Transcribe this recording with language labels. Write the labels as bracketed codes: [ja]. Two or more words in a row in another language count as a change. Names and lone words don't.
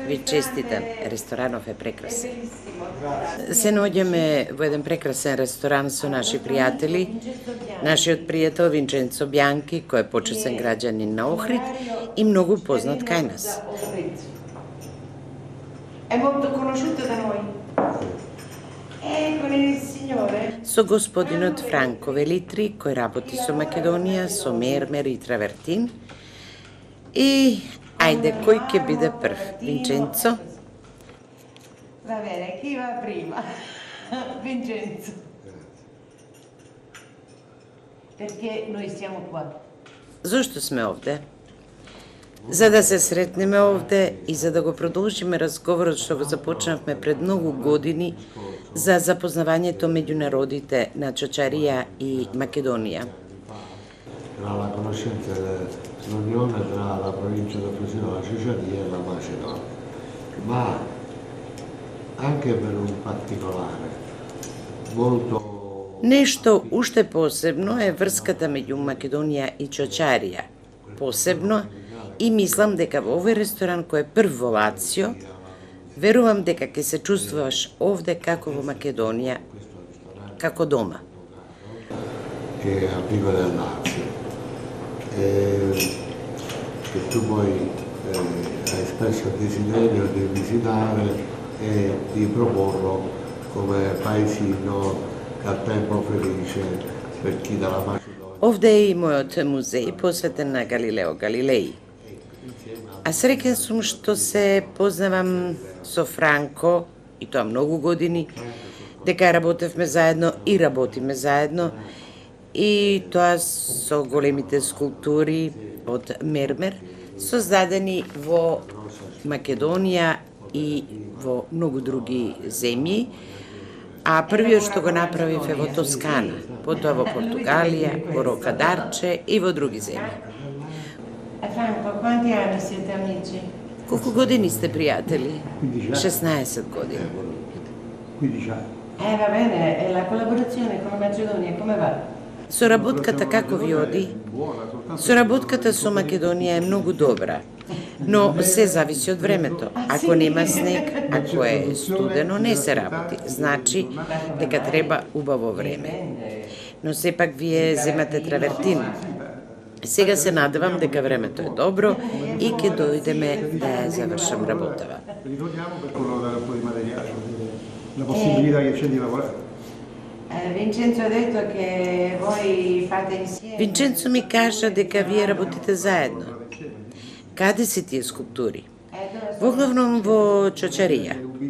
[mk] Ви честитам, ресторанов е прекрасен. Се наоѓаме во еден прекрасен ресторан со наши пријатели. Нашиот пријател Винченцо Бјанки, кој е почесен граѓанин на Охрид и многу познат кај нас. [it] È molto conosciuto da noi. Con il signore. [mk] Со господинот Франко Велитри, кој работи со Македонија, со мермер и травертин. И ајде, кој ќе биде прв? Винченцо? [it] Va bene, chi va prima? Vincenzo. Perché noi siamo qua? [mk] Зошто сме овде? За да се сретнеме овде и за да го продолжиме разговорот што го започнавме пред многу години за запознавањето меѓу народите на Ciociaria и Македонија. [it] Tra la conoscenza dell'unione tra la provincia di Frosinone, la Ciociaria e la Macedonia, ma anche per un particolare molto. [mk] Нешто уште посебно е врската меѓу Македонија и Ciociaria. Посебно и мислам дека во овој ресторан кој е прв во Лацио, верувам дека ќе се чувствуваш овде како во Македонија, како дома. [it] Che arriva dal Lazio, che tu poi hai espresso il desiderio di visitare e di proporlo come paesino al tempo felice per chi dalla Macedonia. [mk] Овде е и мојот музеј посветен на Галилео Галилеј. А среќен сум што се познавам со Франко, и тоа многу години, дека работевме заедно и работиме заедно, и тоа со големите скулптури од мермер, создадени во Македонија и во многу други земји, а првиот што го направив е во Тоскана, потоа во Португалија, во Рокадарче и во други земји. [it] Franco, quanti anni siete amici? [mk] Колку години сте пријатели? 16 години. [it] 15 anni. Va bene, e la collaborazione con la Macedonia come va? [mk] Соработката како ви оди? Соработката со Македонија е многу добра, но се зависи од времето. Ако нема снег, ако е студено, не се работи. Значи дека треба убаво време. Но сепак вие земате травертин. Сега се надевам дека времето е добро и ќе дојдеме да ја завршам работава. [it] Ritorniamo per collocare un po' di materiale, la possibilità che c'è di lavorare. Vincenzo ha detto che voi fate insieme. [mk] Винченцо ми кажа дека вие работите заедно. Каде се тие скулптури? Во главном во Ciociaria.